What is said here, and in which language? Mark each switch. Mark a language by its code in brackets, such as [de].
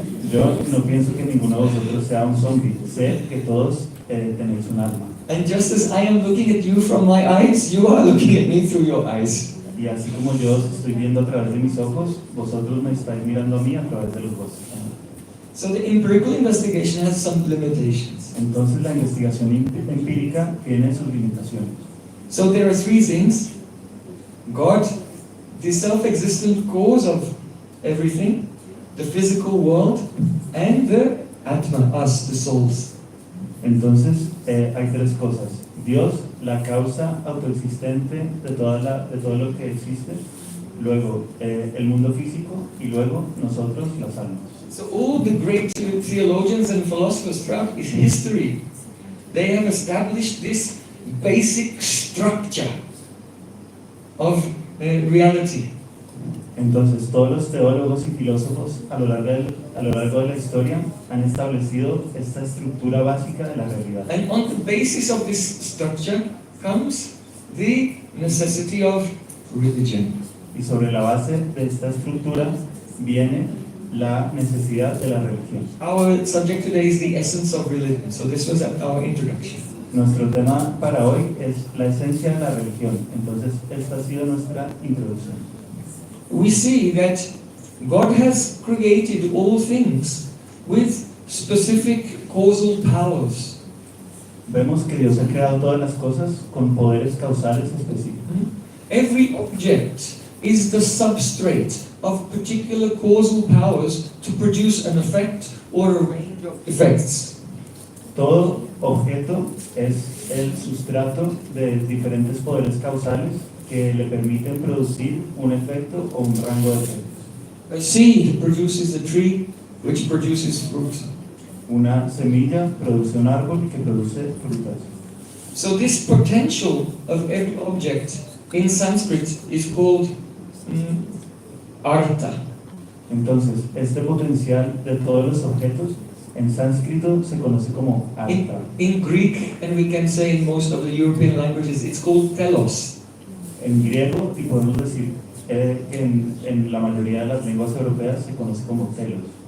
[es] Yo no pienso que ninguno de vosotros sea un zombie. Sé que todos tenéis un alma. [en] And just as I am looking at you from my eyes, you are looking at me through your eyes. [es] Y así como yo os estoy viendo a través de mis ojos, vosotros me estáis mirando a mí a través de los vuestros. [en] So the empirical investigation has some limitations. [es] Entonces la investigación empírica tiene sus limitaciones. [en] So there are three things: God, the self-existent cause of everything, the physical world, and the Atma, us, the souls. [es] Entonces hay tres cosas: Dios, la causa autoexistente de todo lo que existe; luego el mundo físico; y luego nosotros, las almas. [en] So all the great theologians and philosophers throughout history, they have established this basic structure of reality. [es] Entonces todos los teólogos y filósofos a lo largo de la historia han establecido esta estructura básica de la realidad. [en] And on the basis of this structure comes the necessity of religion. [es] Y sobre la base de esta estructura viene la necesidad de la religión. [en] Our subject today is the essence of religion. So this was our introduction. [es] Nuestro tema para hoy es la esencia de la religión. Entonces esta ha sido nuestra introducción. [en] We see that God has created all things with specific causal powers. [es] Vemos que Dios ha creado todas las cosas con poderes causales específicos. [en] Every object is the substrate of particular causal powers to produce an effect or a range of effects. [es] Todo objeto es el sustrato de diferentes poderes causales que le permiten producir un efecto o un rango de efectos. [en] A seed produces a tree which produces fruit. [es] Una semilla produce un árbol que produce frutas. [en] So this potential of every object in Sanskrit is called artha. [es] Entonces, este potencial de todos los objetos en sánscrito se conoce como artha. [en] In Greek, and we can say in most of the European languages, it's called telos. [es] En griego, y podemos decir que en la mayoría de las lenguas europeas se conoce como telos.